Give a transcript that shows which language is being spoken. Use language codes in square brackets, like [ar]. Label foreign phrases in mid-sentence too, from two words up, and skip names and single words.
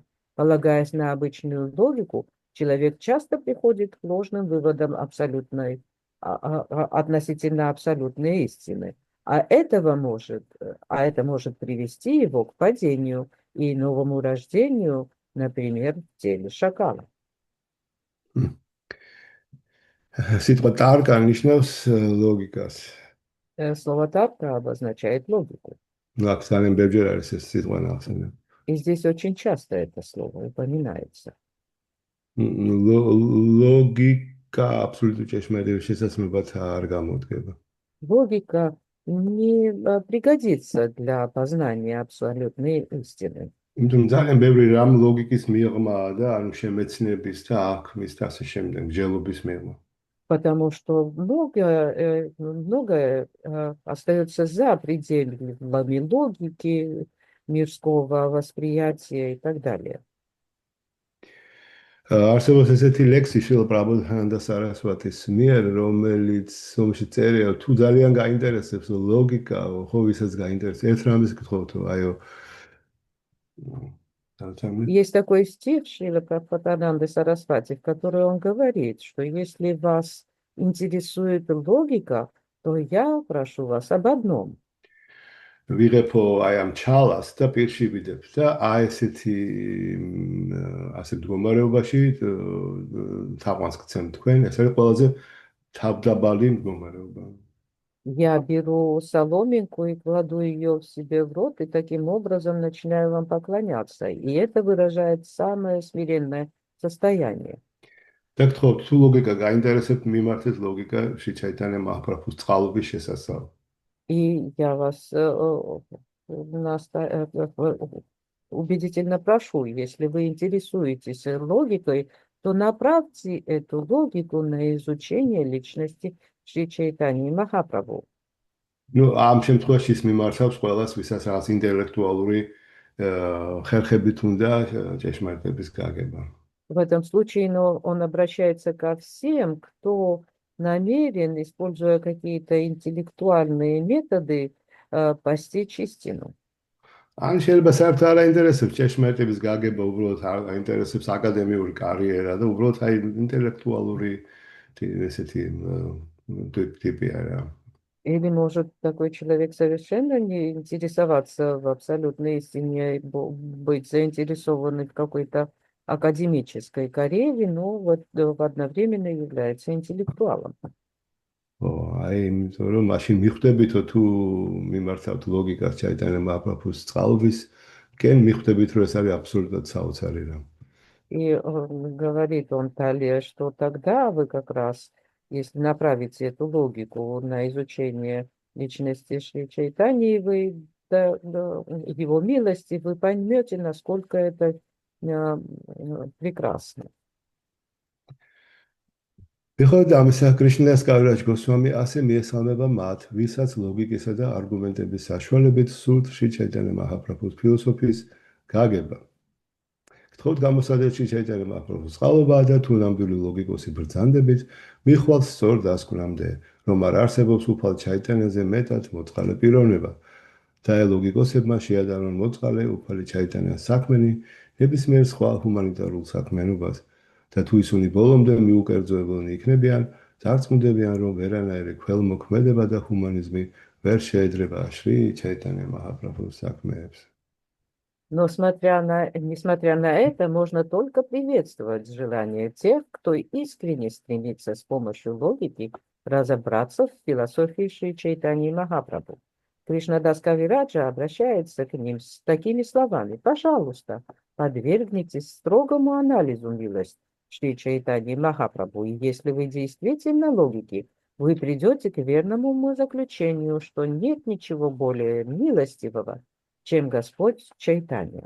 [ru] Полагаясь на обычную логику, человек часто приходит к ложным выводам относительно абсолютной истины, а это может привести его к падению и новому рождению, например, в теле шакала. [ka] სიტყვა ტარკა ნიშნავს ლოგიკას. [ru] Слово «тарка» обозначает логику. [ka] აქ ძალიან ბევრჯერ არის ეს სიტყვა ნახსენები. [ru] И здесь очень часто это слово упоминается. Логика абсолютно [ka] ჭეშმარიტების შესაძლებლად არ გამოდგება. [ru] Логика не пригодится для познания абсолютной истины. [ka] იმიტომ ძალიან ბევრი რამ ლოგიკის მიღმაა და ანუ შემეცნების და აქმის და ასე შემდეგ მსჯელობის მიღმა. [ru] Потому что многое остается за пределами логики, мирского восприятия и так далее. [ka] არსებობს ესეთი ლექსი შრილა პრაბოდჰანანდა სარასვატის მიერ, რომელიც წერია, თუ ძალიან გაინტერესებს ლოგიკა, ხო ვისაც გაინტერესებს, ერთ რამეს გთხოვთო, აიო. [ru] Есть такой стих Шрила Прабхупадананды Сарасвати, в котором он говорит, что если вас интересует логика, то я прошу вас об одном. [ka] ვიღებო აი ამ ჩალას და პირში ვიდებს და აი ესეთი ასე მდგომარეობაში თაყვანს გცემ თქვენ, ეს არის ყველაზე თავდაბალი მდგომარეობა. [ru] Я беру соломинку и кладу ее в себе в рот, и таким образом начинаю вам поклоняться. И это выражает самое смиренное состояние. [ka] და გთხოვთ, თუ ლოგიკა გაინტერესებთ, მიმართეთ ლოგიკა შრი ჩაიტანია მაჰაპრაბჰუს წყალობის შესასწავლად. [ru] И я вас убедительно прошу, если вы интересуетесь логикой, то направьте эту логику на изучение личности Шри Чайтаньи Махапрабху. Ну, [ka] ამ შემთხვევაში ის მიმართავს ყველას, ვისაც რაღაც ინტელექტუალური ხერხებით უნდა ჭეშმარიტების გაგება. [ru] В этом случае он обращается ко всем, кто намерен, используя какие-то интеллектуальные методы, постичь истину. [ka] ან შეიძლება საერთოდ არ აინტერესებს ჭეშმარიტების გაგება, უბრალოდ არ აინტერესებს აკადემიური კარიერა და უბრალოდ აი ინტელექტუალური ესეთი ტიპი არა. [ru] Или может такой человек совершенно не интересоваться в абсолютной истине, быть заинтересованным в какой-то академической карьере, но вот одновременно является интеллектуалом. [ka] აი, იმიტომ რომ მაშინ მიხვდებითო თუ მიმართავთ ლოგიკას ჩაიტანია მაჰაპრაბჰუს წყალობისკენ, მიხვდებით რომ ეს არის აბსოლუტურად საოცარი რამ. [ru] И говорит он далее, что тогда вы как раз, если направите эту логику на изучение личности Шри Чайтаньи, вы его милости, вы поймете, насколько это прекрасно. [ka] Მიუხედავად ამისა, კრიშნას კავილაჯ გოსვამი ასე მიესალმება მათ, ვისაც ლოგიკისა და არგუმენტების საშუალებით სურთ შრი ჩაიტანია მაჰაპრაბჰუს ფილოსოფიის გაგება. გთხოვთ გამოსადეთ შრი ჩაიტანია მაჰაპრაბჰუს წყალობა და თუ ნამდვილი ლოგიკოსი ბრძანდებით, მიხვალთ სწორ დასკვნამდე, რომ არ არსებობს უფალ ჩაიტანიაზე მეტად მოწყალე პიროვნება. და ლოგიკოსებმა შეადარონ მოწყალე უფალი ჩაიტანიას საქმენი ნებისმიერ სხვა ჰუმანიტარულ საქმიანობას. და თუ ისინი ბოლომდე მიუკერძოებულნი იქნებიან, დარწმუნდებიან, რომ ვერანაირი ქველმოქმედება და ჰუმანიზმი ვერ შეედრება შრი ჩაიტანია მაჰაპრაბჰუს საქმეებს. [ru] Но несмотря на это, можно только приветствовать желание тех, кто искренне стремится с помощью логики разобраться в философии Шри Чайтаньи Махапрабху. Кришнадас Кавираджа обращается к ним с такими словами: «Пожалуйста, подвергнитесь строгому анализу милости Шри Чайтаньи Махапрабху, и если вы действительно логики, вы придете к верному заключению, что нет ничего более милостивого, чем Господь Чайтанья.